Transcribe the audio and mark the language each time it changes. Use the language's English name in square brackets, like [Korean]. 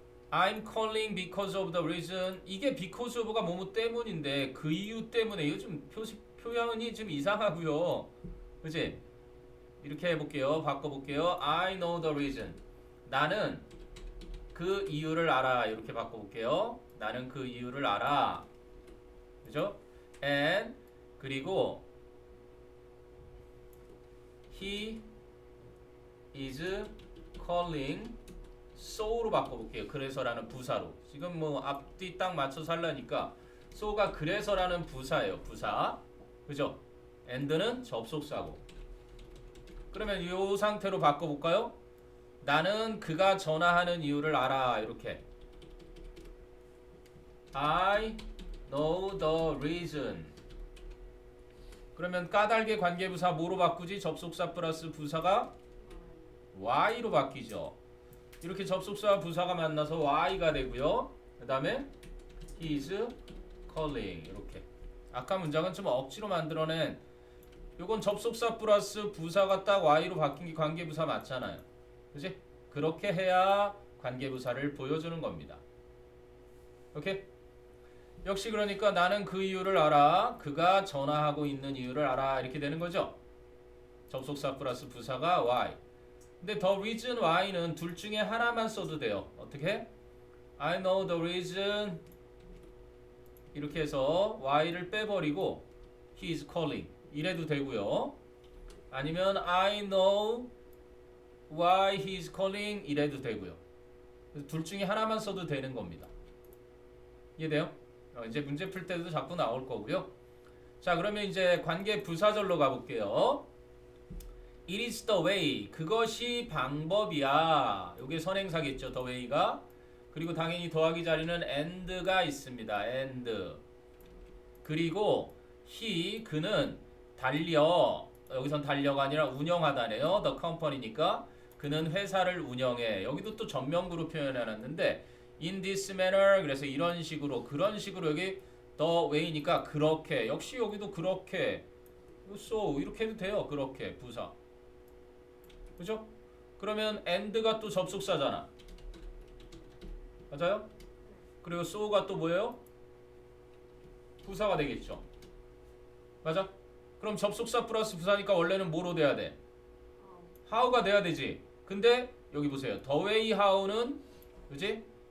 [English] I'm calling because of the reason [Korean] 이게 because of가 뭐뭐 때문인데 그 이유 때문에 이거 좀 표현이 좀 이상하고요. 그치? 이렇게 해볼게요. 바꿔볼게요. [English] I know the reason [Korean] 나는 그 이유를 알아. 이렇게 바꿔볼게요. 나는 그 이유를 알아. 그죠? And 그리고 he is calling so로 바꿔볼게요. 그래서라는 부사로. 지금 뭐 앞뒤 딱 맞춰서 하려니까 so가 그래서라는 부사예요. 부사. 그죠? and는 접속사고. 그러면 이 상태로 바꿔볼까요? 나는 그가 전화하는 이유를 알아. 이렇게 [English] I know the reason [Korean] 그러면 까닭의 관계부사 뭐로 바꾸지? 접속사 플러스 부사가 Y로 바뀌죠. 이렇게 접속사와 부사가 만나서 Y가 되고요. 그 다음에 [English] He is calling [Korean] 이렇게 아까 문장은 좀 억지로 만들어낸 요건 접속사 플러스 부사가 딱 Y로 바뀐 게 관계부사 맞잖아요. 그치? 그렇게 해야 관계부사를 보여주는 겁니다. 오케이? 역시 그러니까 나는 그 이유를 알아. 그가 전화하고 있는 이유를 알아. 이렇게 되는 거죠. 접속사 플러스 부사가 why. 근데 the reason why는 둘 중에 하나만 써도 돼요. 어떻게? [English] I know the reason [Korean] 이렇게 해서 [English] why를 [Korean] 빼버리고 [English] he is calling [Korean] 이래도 되고요. 아니면 [English] I know why he is calling [Korean] 이래도 되고요. 둘 중에 하나만 써도 되는 겁니다. 이해돼요? 이제 문제 풀 때도 자꾸 나올 거고요. 자, 그러면 이제 관계 부사절로 가볼게요. [English] It is the way. [Korean] 그것이 방법이야. 이게 선행사겠죠. the way가. 그리고 당연히 더하기 자리는 and가 있습니다. and. 그리고 he 그는 달려. 여기선 달려가 아니라 운영하다네요. the company니까 그는 회사를 운영해. 여기도 또 전명구로 표현해놨는데 [English] in this manner [Korean] 그래서 이런 식으로 그런 식으로 여기 the way니까 그렇게 역시 여기도 그렇게 so 이렇게 해도 돼요. 그렇게 부사 그죠? 그러면 and가 또 접속사잖아. 맞아요? 그리고 so가 또 뭐예요? 부사가 되겠죠. 맞아? 그럼 접속사 플러스 부사니까 원래는 뭐로 돼야 돼? how가 돼야 되지. 근데 여기 보세요. the way how는 그지?